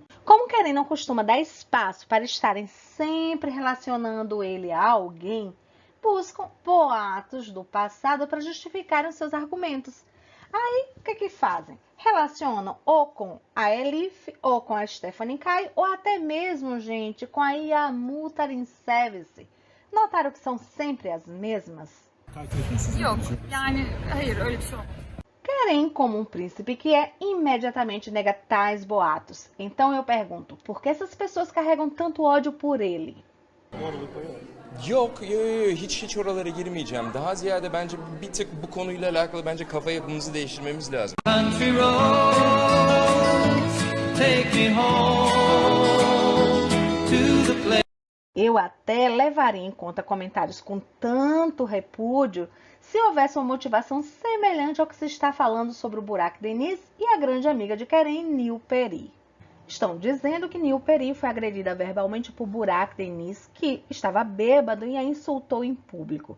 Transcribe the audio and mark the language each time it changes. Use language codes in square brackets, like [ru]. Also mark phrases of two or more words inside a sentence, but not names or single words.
[pt] Como Keren não costuma dar espaço para estarem sempre relacionando ele a alguém, buscam boatos do passado para justificar os seus argumentos. Aí, o que fazem? Relacionam ou com a Elif, ou com a Stephanie Kai, ou até mesmo, gente, com a Yamu Tarincevic. Notaram que são sempre as mesmas? [tr] Yok, yani hayır öyle bir şey olmaz. [pt] Keren, como um príncipe que é, imediatamente nega tais boatos. Então eu pergunto, por que essas pessoas carregam tanto ódio por ele? [tr] Yok, hiç oralara girmeyeceğim. Daha ziyade bence bir tık bu konuyla alakalı bence kafa yapımızı değiştirmemiz lazım. [en] Country roads, take me home to the place. [pt] Eu até levaria em conta comentários com tanto repúdio se houvesse uma motivação semelhante ao que se está falando sobre o Burak Deniz e a grande amiga de Keren, Nil Peri. Estão dizendo que Nil Peri foi agredida verbalmente por Burak Deniz, que estava bêbado e a insultou em público.